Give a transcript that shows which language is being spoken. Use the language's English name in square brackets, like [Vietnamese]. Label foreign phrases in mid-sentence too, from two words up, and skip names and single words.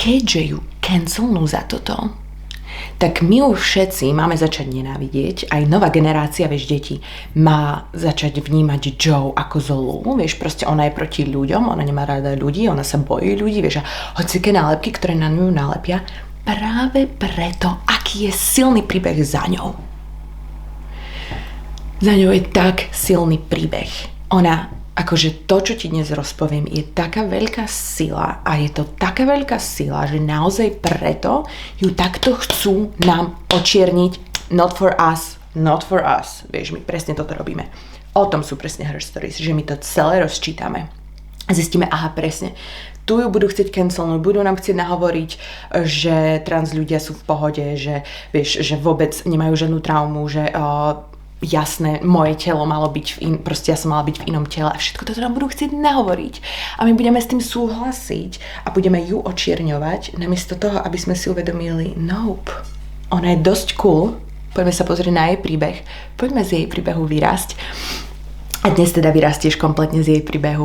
[Slovak] keďže ju cancelnú za toto, tak my už všetci máme začať nenávidieť, aj nová generácia, vieš, detí má začať vnímať Joe ako zlú, vieš, proste ona je proti ľuďom, ona nemá rada ľudí, ona sa bojí ľudí, vieš, a hociaké nálepky, ktoré na ňu nalepia, práve preto, aký je silný príbeh za ňou. Za ňou je tak silný príbeh. Ona, akože to, čo ti dnes rozpoviem, je taká veľká sila a je to taká veľká sila, že naozaj preto ju takto chcú nám očierniť. [English] Not for us, not for us. [Slovak] Vieš, my presne toto robíme. O tom sú presne Her Stories, že my to celé rozčítame. Zistíme, aha, presne, tu ju budú chcieť cancelnúť, budú nám chcieť nahovoriť, že trans ľudia sú v pohode, že, vieš, že vôbec nemajú žiadnu traumu, že jasné, moje telo malo byť proste ja som mala byť v inom tele a všetko toto nám budú chcieť nahovoriť a my budeme s tým súhlasiť a budeme ju očierňovať namiesto toho, aby sme si uvedomili, nope, ona je dosť cool, poďme sa pozrieť na jej príbeh, poďme z jej príbehu vyrásť a dnes teda vyrastieš kompletne z jej príbehu.